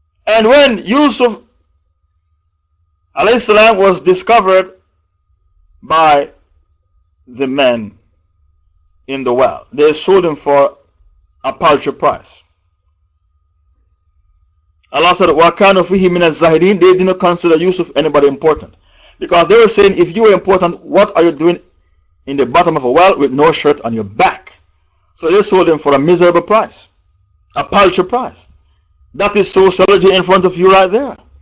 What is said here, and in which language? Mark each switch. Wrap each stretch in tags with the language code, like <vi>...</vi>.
<en>And when Yusuf alayhi salam was discovered by the men in the well, they sold him for a paltry price. Allah said,</en> <ar>وَكَانُوا فِيهِ مِنَ الزَّاهِدِينَ.</ar> <en>They did not consider Yusuf anybody important. Because they were saying, if you were important, what are you doing in the bottom of a well with no shirt on your back? So they sold him for a miserable price, a paltry price. That is sociology in front of you right there.</en>